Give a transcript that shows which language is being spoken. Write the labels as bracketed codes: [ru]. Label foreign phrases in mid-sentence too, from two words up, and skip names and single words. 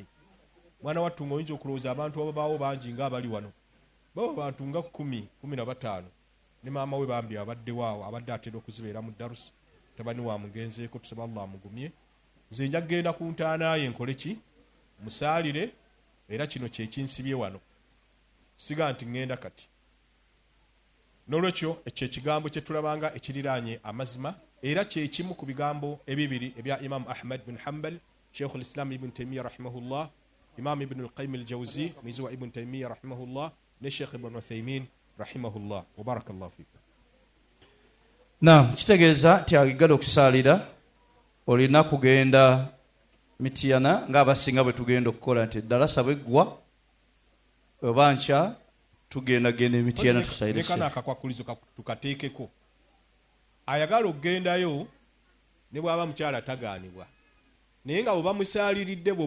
[lg] Mwana wattu ng'oyinza okulowooza abantu ababaawo bangi ng'abali wano, baba bantu nga 10-15, ne maama we bambi abadde waawo, abadde atera okuzibeera mu darusi, tabani wa mugenzeeko, tusaba Allah amugumye. Nze nja kugenda ku ntaana ye nkole ki? Musaalire, era kino kye kinsibye wano, siga nti ngenda kati. N'olwekyo ekyo ekigambo kye tulabanga ekiriraanye amazima, era kye kimu ku bigambo ebibiri ebya Imam Ahmad bin Hanbal, Sheikh al-Islam Ibn Taymiyyah rahimahullah, Imam Ibn al-Qayyim al-Jawzi mwizi wa Ibn Taymiyyah rahimahullah, ne Sheikh Ibn Uthaymin rahimahullah. [ar] Wa barakallahu fikum. [lg] Naam, kitegeeza nti ayagala okusaalira olina kugenda Mityana ng'abasinga bwe tugenda okukola nti eddalasa bweggwa oba nkya tugenda Mityana tusayire nekana akakwakulizo tukateekeko ayagala okugendayo ne bw'aba mukyala tagaanibwa naye nga bwe bamusaaliridde bw'oba